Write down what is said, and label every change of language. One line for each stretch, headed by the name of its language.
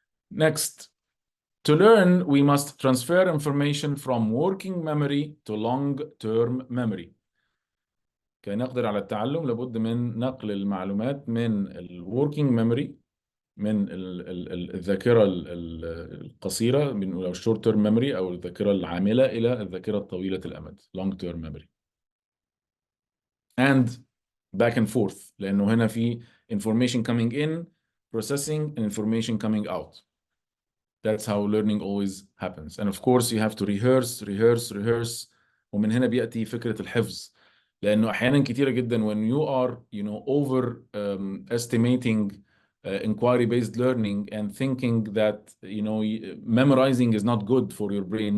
English: Next, to learn we must transfer information from working memory to long-term memory.
Arabic: كي نقدر على التعلم لابد من نقل المعلومات من الوركينج ميموري، من الذاكرة القصيرة بنقول أو
English: short term memory
Arabic: أو الذاكرة العاملة إلى الذاكرة الطويلة الأمد
English: long term memory. And back and forth،
Arabic: لأنه هنا في
English: information coming in, processing, and information coming out. That's how learning always happens. And of course you have to rehearse.
Arabic: ومن هنا بيأتي فكرة الحفظ، لأنه أحيانا كتيرة جدا
English: when you are over estimating inquiry-based learning and thinking that memorizing is not good for your brain.